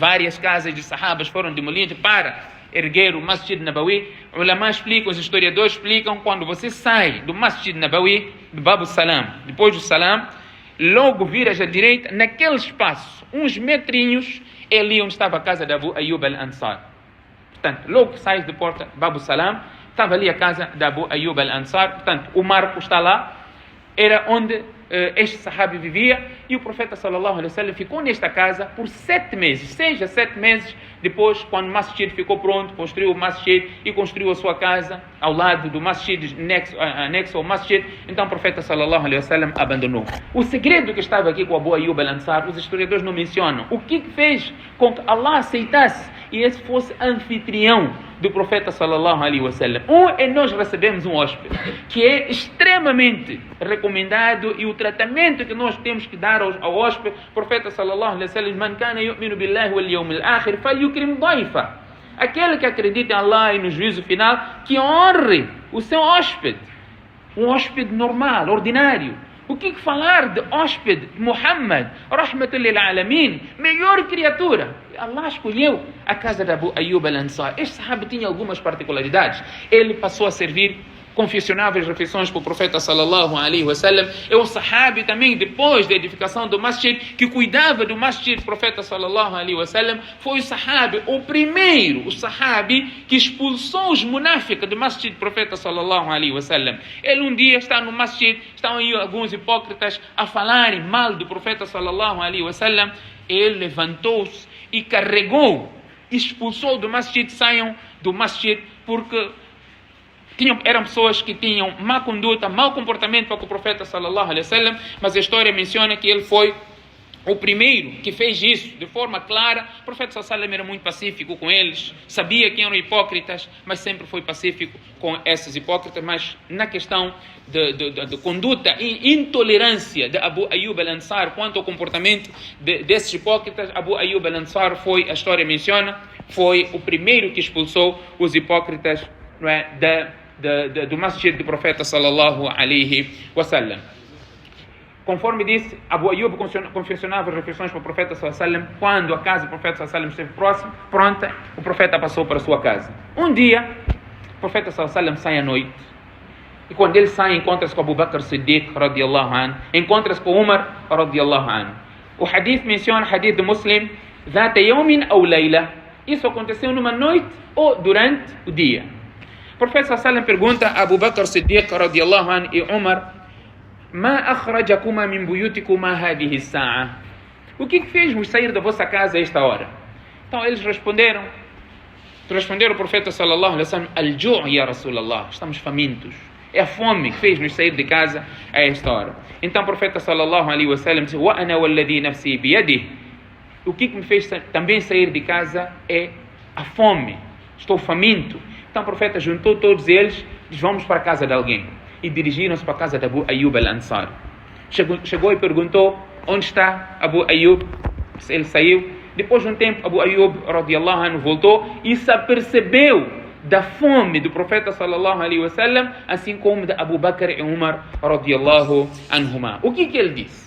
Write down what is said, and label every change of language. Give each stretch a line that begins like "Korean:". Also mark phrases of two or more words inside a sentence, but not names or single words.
Portuguese: Várias casas de sahabas foram demolidas para erguer o Masjid Nabawi. Os ulama explicam, os historiadores explicam, quando você sai do Masjid Nabawi, do Bab al-Salam, depois do Salam, logo viras à direita, naquele espaço, uns metrinhos, é ali onde estava a casa de Abu Ayyub al-Ansar. Portanto, logo que sais da porta Bab al-Salam, estava ali a casa de Abu Ayyub al-Ansar. Portanto, o marco está lá, era onde este sahabi vivia, e o profeta
Arabic: صلى الله عليه وسلم
Portuguese: ficou nesta casa por 7 meses, 6 a 7 meses. Depois, quando o masjid ficou pronto, construiu o masjid e construiu a sua casa ao lado do masjid, anexo ao masjid. Então o profeta
Arabic: صلى الله عليه وسلم
Portuguese: abandonou. O segredo que estava aqui com Abu Ayyub al-Ansar, os historiadores não mencionam. O que fez com que Allah aceitasse e esse fosse anfitrião do profeta
Arabic: صلى الله عليه وسلم?
Portuguese: É nós recebemos um hóspede, que é extremamente recomendado, e o tratamento que nós temos que dar ao hóspede, o profeta
Arabic: صلى الله عليه وسلم, من كان يؤمن بالله واليوم الآخر فليكرم ضيفه.
Portuguese: Aquele que acredita em Allah e no juízo final, que honre o seu hóspede. Um hóspede normal, ordinário. O que falar de hóspede Muhammad,
Arabic: رحمة للعالمين,
Portuguese: melhor criatura? Allah escolheu a casa de Abu Ayyub al-Ansar. Este sahabi tinha algumas particularidades. Ele passou a servir confessionáveis refeições para o profeta
Arabic: صلى الله عليه وسلم.
Portuguese: É um sahabi também, depois da edificação do masjid, que cuidava do masjid do profeta
Arabic: صلى الله عليه وسلم.
Portuguese: Foi o sahabi, o primeiro, o sahabi que expulsou os munáficos do masjid do profeta
Arabic: صلى الله عليه وسلم.
Portuguese: Ele um dia está no masjid, estão aí alguns hipócritas a falarem mal do profeta
Arabic: صلى الله عليه وسلم.
Portuguese: Ele levantou-se e carregou, expulsou do masjid, saiam do masjid, porque eram pessoas que tinham má conduta, mau comportamento para com o profeta
Arabic: صلى الله عليه وسلم.
Portuguese: Mas a história menciona que ele foi o primeiro que fez isso de forma clara. O profeta
Arabic: صلى الله عليه وسلم
Portuguese: era muito pacífico com eles, sabia que eram hipócritas, mas sempre foi pacífico com esses hipócritas. Mas na questão de conduta e intolerância de Abu Ayyub al-Ansar quanto ao comportamento desses hipócritas, Abu Ayyub al-Ansar foi, a história menciona, foi o primeiro que expulsou os hipócritas, não é, do masjid do profeta
Arabic: صلى الله عليه وسلم.
Portuguese: Conforme disse, Abu Ayyub confeccionava refeições para o profeta
Arabic: صلى الله عليه وسلم.
Portuguese: Quando a casa do profeta
Arabic: صلى الله عليه وسلم
Portuguese: esteve pronta, o profeta passou para a sua casa. Um dia, O profeta
Arabic: صلى الله عليه وسلم
Portuguese: sai à noite. E quando ele sai, encontra-se com Abu Bakr Siddiq,
Arabic: رضي الله عنه.
Portuguese: Encontra-se com Umar,
Arabic: رضي الله عنه.
Portuguese: O hadith menciona, hadith de Muslim,
Arabic: ذات يوم أو ليلة.
Portuguese: Isso aconteceu numa noite ou durante o dia. O profeta
Arabic: صلى الله عليه وسلم
Portuguese: pergunta a Abu Bakr Siddiq,
Arabic: رضي الله عنه,
Portuguese: e Umar,
Arabic: ما أخرجكما من بيوتكما هذه الساعة?
Portuguese: O que fez-vos sair da vossa casa a esta hora? Então eles responderam o profeta
Arabic: صلى الله عليه وسلم الجوع يا رسول الله,
Portuguese: estamos famintos. É a fome que fez-nos sair de casa a esta hora. Então o profeta
Arabic: صلى الله عليه وسلم disse, وأنا والذي نفسي بيده.
Portuguese: O que me fez também sair de casa é a fome. Estou faminto. Então o profeta juntou todos eles, disse, vamos para a casa de alguém. E dirigiram-se para a casa de Abu Ayyub al-Ansar. Chegou e perguntou, onde está Abu Ayyub? Ele saiu. Depois de um tempo,
Arabic: Abu Ayyub, رضي الله عنه,
Portuguese: voltou e se apercebeu da fome do profeta
Arabic: صلى الله عليه وسلم,
Portuguese: assim como de Abu Bakr e Umar,
Arabic: رضي الله عنهما.
Portuguese: O que ele disse?